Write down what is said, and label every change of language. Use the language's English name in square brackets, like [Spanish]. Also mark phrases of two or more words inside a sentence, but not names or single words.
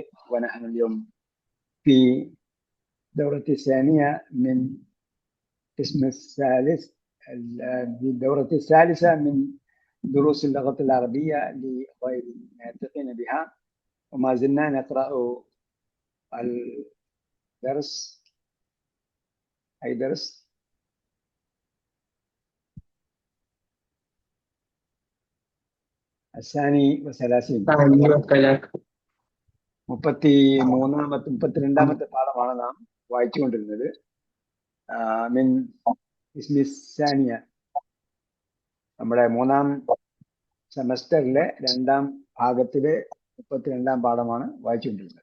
[Arabic] ونحن اليوم في الدورة الثانية من القسم الثالث الدورة الثالثة من دروس اللغة العربية لغير الناطقين بها، وما زلنا نقرأ الدرس أي درس الثاني وثلاثين [Malayalam] 32ാമത്തെ പാഠമാണ് നാം വായിച്ചുകൊണ്ടിരുന്നത്. [Arabic] من اسم ثانية, [Malayalam] നമ്മുടെ മൂന്നാം സെമസ്റ്ററിലെ രണ്ടാം ഭാഗത്തിലെ 32ാം പാഠമാണ് വായിച്ചുകൊണ്ടിരുന്നത്.